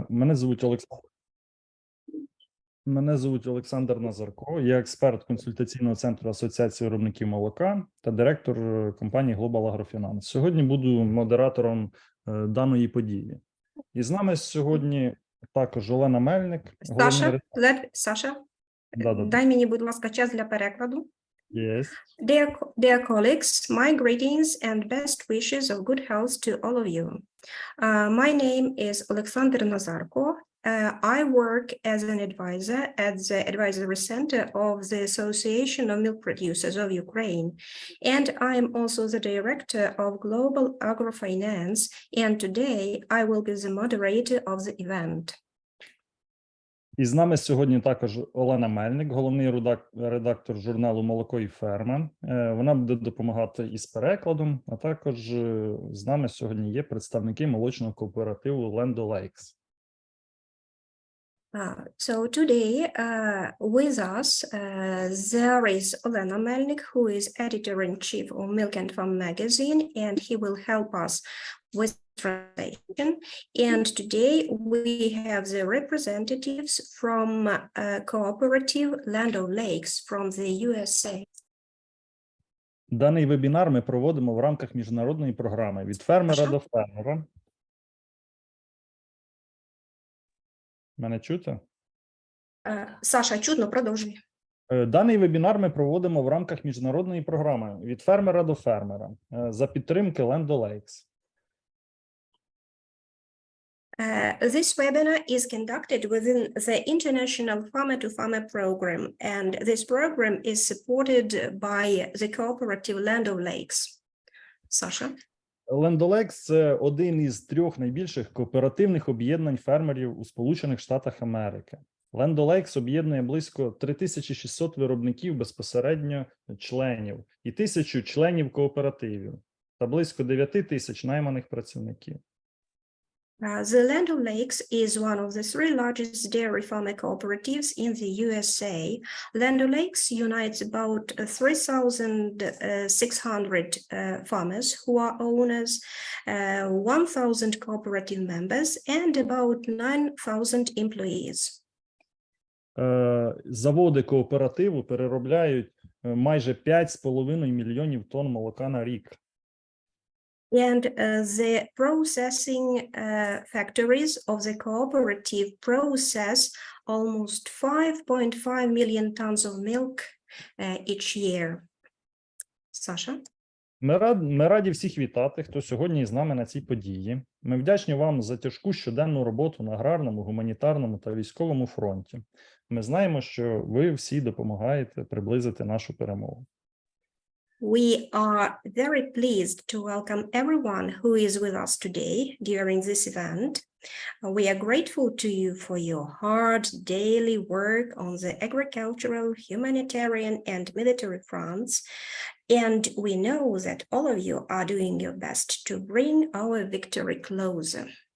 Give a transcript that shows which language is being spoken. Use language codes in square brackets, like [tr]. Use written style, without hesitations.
[uk] Мене звуть Олександр Назарко, я експерт консультаційного центру Асоціації виробників молока та директор компанії Global Agrofinance. Сьогодні буду модератором даної події. І з нами сьогодні також Олена Мельник. Саша, дай мені, будь ласка, час для перекладу. [en] Yes. Dear colleagues, my greetings and best wishes of good health to all of you. My name is Alexander Nazarko. I work as an advisor at the Advisory Center of the Association of Milk Producers of Ukraine, and I am also the director of Global Agrofinance, and today I will be the moderator of the event. [uk] І з нами сьогодні також Олена Мельник, головний редактор журналу «Молоко і ферма». Вона буде допомагати із перекладом, а також з нами сьогодні є представники молочного кооперативу Land O'Lakes. [en] So today with us there is Olena Melnik, who is editor-in-chief of Milk and Farm magazine, and he will help us with translation. And today we have the representatives from cooperative Land O'Lakes from the USA. [uk] Даний вебінар ми проводимо в рамках міжнародної програми «Від фермера до фермера». Мене чути? Саша, чутно, продовжуй. Даний вебінар ми проводимо в рамках міжнародної програми «Від фермера до фермера» за підтримки Land O'Lakes. [en] This webinar is conducted within the International Farmer-to-Farmer program, and this program is supported by the cooperative Land O'Lakes. [uk] Саша? Land O'Lakes – це один із 3 найбільших кооперативних об'єднань фермерів у Сполучених Штатах Америки. Land O'Lakes об'єднує близько 3600 виробників безпосередньо членів і 1000 членів кооперативів та близько 9000 найманих працівників. [en] The Land O'Lakes is one of the 3 largest dairy farmer cooperatives in the USA. Land O'Lakes unites about 3,600 farmers who are owners, 1,000 cooperative members, and about 9,000 employees. [uk] Заводи кооперативу переробляють майже 5,5 мільйонів тонн молока на рік. [en] And the processing factories of the cooperative process almost 5.5 million tons of milk each year. [uk] Саша? Ми раді всіх вітати, хто сьогодні з нами на цій події. Ми вдячні вам за тяжку щоденну роботу на аграрному, гуманітарному та військовому фронті. Ми знаємо, що ви всі допомагаєте приблизити нашу перемогу. [en] We are very pleased to welcome everyone who is with us today during this event. We are grateful to you for your hard daily work on the agricultural, humanitarian, and military fronts, and we know that all of you are doing your best to bring our victory closer.